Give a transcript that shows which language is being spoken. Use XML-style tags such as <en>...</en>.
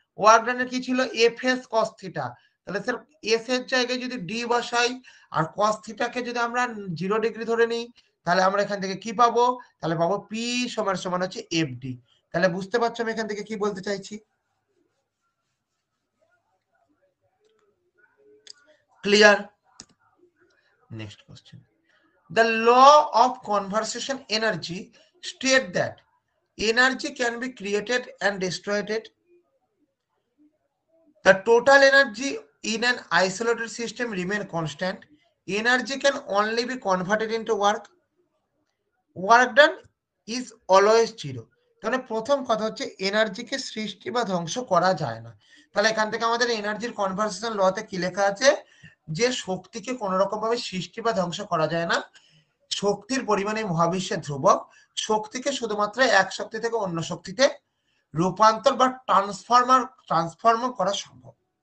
<bn>Work ডানের কি ছিল, F S cos theta. তাহলে স্যার এস এর জায়গায় যদি ডি বসাই আর কস থিটাকে যদি আমরা 0 ডিগ্রি ধরে নিই, তাহলে আমরা এখান থেকে কি পাবো, তাহলে পাবো পি সমান সমান হচ্ছে এফ ডি। তাহলে বুঝতে পারছো আমি এখান থেকে কি বলতে চাইছি, clear?</bn> <en>Next question, the law of conservation energy state that energy can be created and destroyed. The total energy in an isolated system remain constant. Energy can only be converted into work. Work done is always zero.</en> <bn>তাহলে প্রথম কথা হচ্ছে এনার্জিকে সৃষ্টি বা ধ্বংস করা যায় না। তাহলে এখান থেকে আমাদের এনার্জির কনভারসেশন লতে কি লেখা আছে, যে শক্তিকে কোন রকম ভাবে সৃষ্টি বা ধ্বংস করা যায় না, শক্তির পরিমাণ এই মহাবিশ্বে ধ্রুবক, শক্তিকে শুধুমাত্র এক শক্তি থেকে অন্য শক্তিতে রূপান্তর বা ট্রান্সফর্ম করা সম্ভব।</bn>